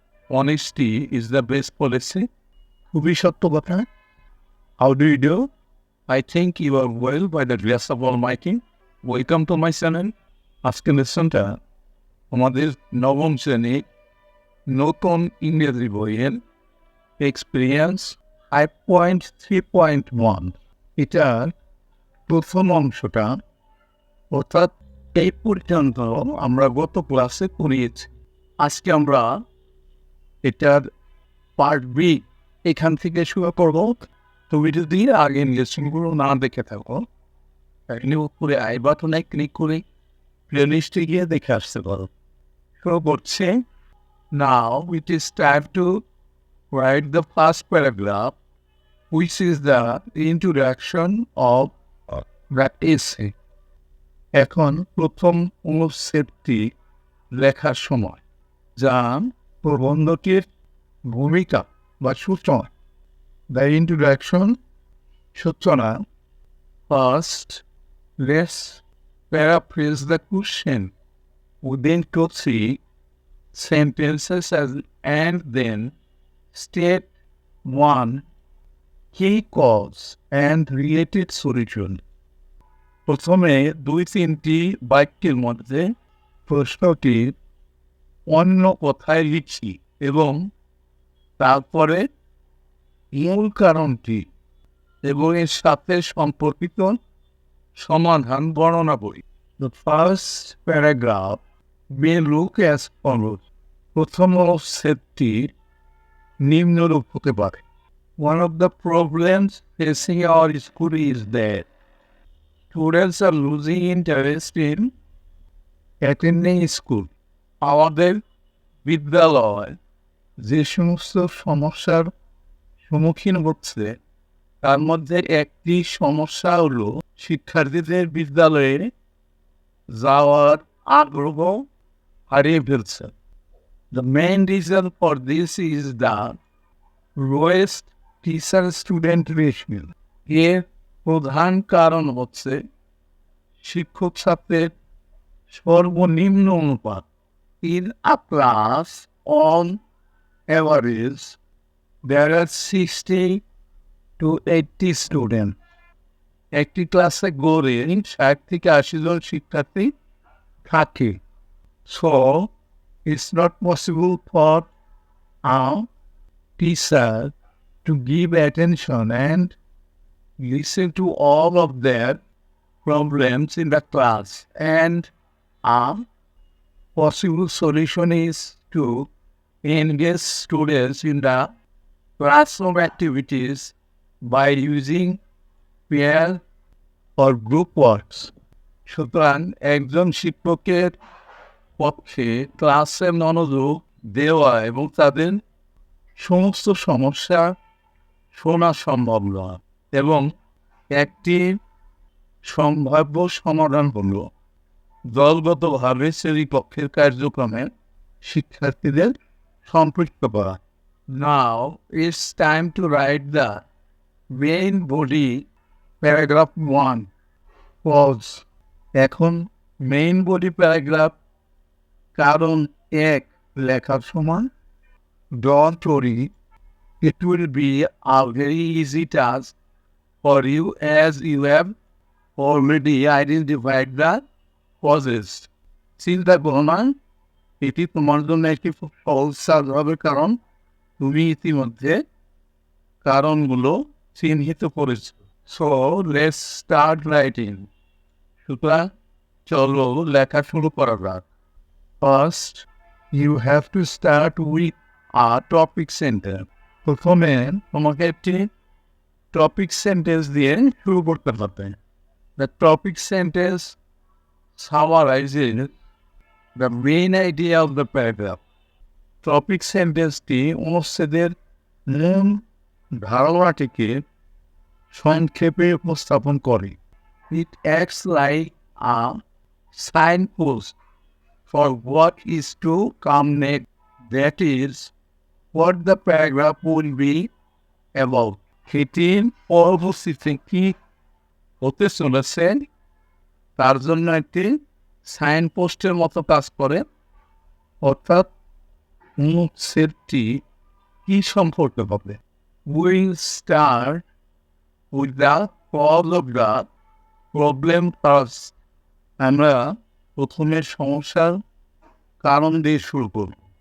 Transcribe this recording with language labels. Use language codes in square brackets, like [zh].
[en] honesty is the best policy. [bn] খুবই সত্য কথা। [en] How do you do? I think you are well by the grace of Almighty. Welcome to my channel. [bn] আজকে লেসনটা আমাদের নবম শ্রেণী নতুন ইংরেজি বইয়ের এক্সপিরিয়েন্স 5.3.1 এটার প্রথম অংশটা, অর্থাৎ এই পর্যন্ত আমরা গত ক্লাসে পড়িয়েছি। আজকে আমরা এটার পার্ট বি এখান থেকে শুরু করবো। তুমি যদি আগে লেসনগুলো না দেখে থাকো তাহলে উপরে আই বাটনে ক্লিক করে প্লেলিস্টে গিয়ে দেখে আসতে পারো। শুরু করছে। [en] Now it is time to write the first paragraph, which is the introduction of the essay. [bn] এখন প্রথম অনুচ্ছেদটি লেখার সময়, যা প্রবন্ধটির ভূমিকা বা সূচনা। [en] The introduction, সূচনা। First, let's paraphrase the question within 2-3 sentences and then state 1 key cause and related solution. [bn] প্রথমে 2-3টি বাক্যের মধ্যে প্রশ্নটি অন্য কথায় লিখি এবং তারপরে মূল কারণটি এবং এর সাথে সম্পর্কিত সমাধান বর্ণনা করি। [en] The first paragraph may look as follows. [bn] প্রথম অনুচ্ছেদটি নিম্নরূপ হতে পারে। [en] One of the problems facing our school is that students are losing interest in attending school. [bn] আমাদের বিদ্যালয় যে সমস্ত সমস্যার সম্মুখীন হচ্ছে তার মধ্যে একটি সমস্যা হলো শিক্ষার্থীদের বিদ্যালয়ে যাওয়ার আগ্রহ হারিয়ে ফেলছে। [en] The main reason for this is the lowest teacher-student ratio. [bn] এর প্রধান কারণ হচ্ছে শিক্ষক ছাত্রের সর্বনিম্ন অনুপাত। [en] In a class, on average, there are 60 to 80 students. [bn] একটি ক্লাসে গড়ে 60 থেকে 80 জন শিক্ষার্থী থাকে। [en] So, it's not possible for a teacher to give attention and listen to all of their problems in the class. And a possible solution is to engage students in the classroom activities by using pair or group works. [bn] সুতরাং একজন শিক্ষকের পক্ষে ক্লাসে মনোযোগ দেওয়া এবং তাদের সমস্ত সমস্যা শোনা সম্ভব নয়, এবং একটি সম্ভাব্য সমাধান হল দলগতভাবে শ্রেণীকক্ষের কার্যক্রমে শিক্ষার্থীদের সম্পৃক্ত করা। [en] Now it's time to write the main body, paragraph 1. Pause. [bn] এখন মেইন বডি প্যারাগ্রাফ কারণ 1 লেখার সময় ডন্ট ওরি, [en] it will be a very easy task for you as you have already identified the causes. [bn] চিন্তা করো না, এটি তোমার জন্য একটি খুব সহজ কাজ হবে, কারণ তুমি ইতিমধ্যে কারণগুলো চিহ্নিত করেছো। [en] So let's start writing. [bn] সুতরাং চলো লেখা শুরু করা যাক। [en] First, you have to start with a topic sentence. [bn] প্রথমে তোমাকে একটি টপিক সেন্টেন্স দিয়ে শুরু করতে হবে। [en] The topic sentence summarizes the main idea of the paragraph. [bn] Topic সেন্টেন্সটি অনুচ্ছেদের মূল ধারণাটিকে সংক্ষেপে উপস্থাপন করে। [en] It acts like a signpost for what is to come next, that is, what the paragraph will be about. [bn] এটি পরবর্তীতে কি হতে চলেছে তার জন্য একটি সাইনপোস্টের মতো কাজ করে, অর্থাৎ অনুচ্ছেদটি কি সম্পর্কে হবে? [en] We'll start with the cause of the problem first. [bn] আমরা প্রথমে সমস্যার কারণ দিয়ে শুরু করব।